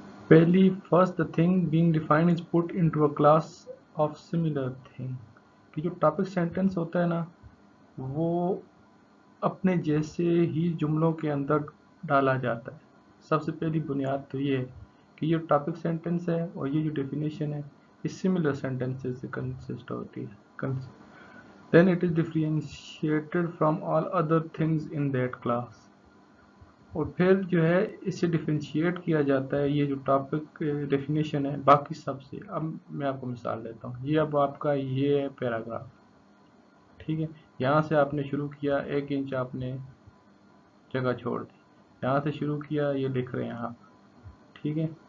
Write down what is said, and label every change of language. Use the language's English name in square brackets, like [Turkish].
[Hindi] पहली, [English] first the thing being defined is put into a class of similar thing, [Hindi] कि जो topic sentence होता है ना, वो अपने जैसे ही जुमलों के अंदर डाला जाता है। सबसे पहली बुनियाद तो ये है कि ये टॉपिक सेंटेंस है और ये जो डेफिनेशन है ये सिमिलर सेंटेंसेस से कंसिस्ट होती है। [English] Then it is differentiated from all other things in that class. [Hindi] और फिर जो है इसे डिफ्रेंशिएट किया जाता है, ये जो टॉपिक डेफिनेशन है, बाकी सबसे। अब मैं आपको मिसाल देता हूँ। ये अब आपका ये है पैराग्राफ, ठीक है। यहाँ से आपने शुरू किया, 1 इंच आपने जगह छोड़ दी, यहाँ से शुरू किया, ये लिख रहे हैं आप, ठीक है।